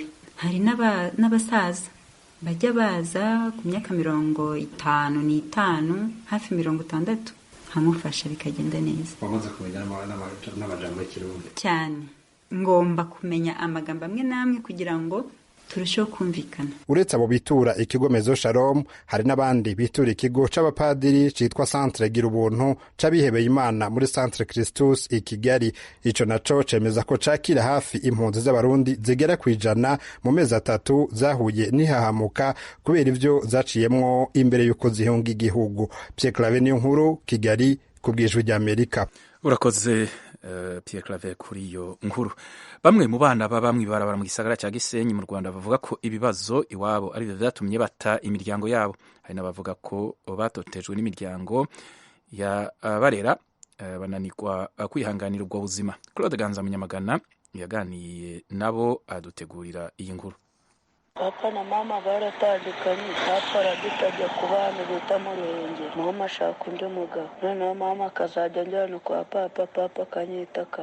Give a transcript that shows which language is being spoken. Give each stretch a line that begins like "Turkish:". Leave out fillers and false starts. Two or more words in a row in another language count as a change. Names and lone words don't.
Kinyarwanda: Hari n'abasaza bajya baza ku myaka 55 hafi 60, nkamufasha bikagenda neza.
Rundi: Wamaze kumenya n'amajambo y'ikirundi
Kinyarwanda: cyane, ngomba kumenya amagambo amwe namwe kugira ngo turusheho kumvikana.
Rundi: Uretse abo bitura ikigo Mezo Shalom, hari n'abandi bitura ikigo c'abapadiri citwa Centre Gira Ubuntu c'abihebeye Imana muri Centre Christus i Kigali. Ico naco cemeza ko cakira hafi impunzi z'abarundi zigera kwijana mu mezi 3 zahuye n'ihahamuka kubera ivyo zaciyemwo imbere yuko zihunga igihugu. Pierre Claver niyo nkuru, Kigali, kubwijwi rya Amerika. Urakoze Pierre Claver kuri iyo nkuru. Bamwe mu bana baba mw'ibarabara mu gisagara cya Gisenyi mu Rwanda bavuga ko ibibazo iwabo ari byo vyatumye bata imiryango yabo.
Kinyarwanda: Hari n'abavuga ko batotejwe n'imiryango ya barera bananirwa kwihanganira ubwo buzima. Claude Ganza Munyamagana yaganiye nabo adutegurira iyi nkuru. Papa na mama baratandukanye. Papa aradutajya ku bana bita mu Ruhengeri. Mama ashaka undi mugabo. Noneho mama akazajya njyana kwa papa, papa akanyitaka.